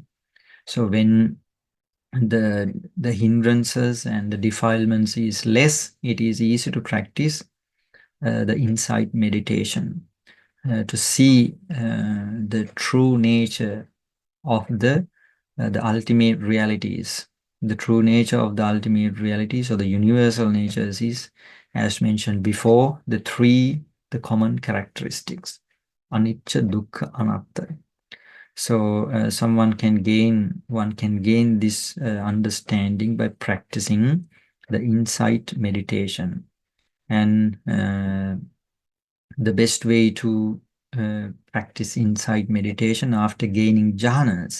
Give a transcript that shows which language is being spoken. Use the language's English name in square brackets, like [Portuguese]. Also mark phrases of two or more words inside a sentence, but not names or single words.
[English] So when the hindrances and the defilements is less, it is easy to practice the insight meditation, to see the true nature of the ultimate realities. The true nature of the ultimate realities or the universal natures is, as mentioned before, the common characteristics: [Pali] anicca, dukkha, anatta. [English] So one can gain this understanding by practicing the insight meditation. And the best way to practice insight meditation after gaining jhanas.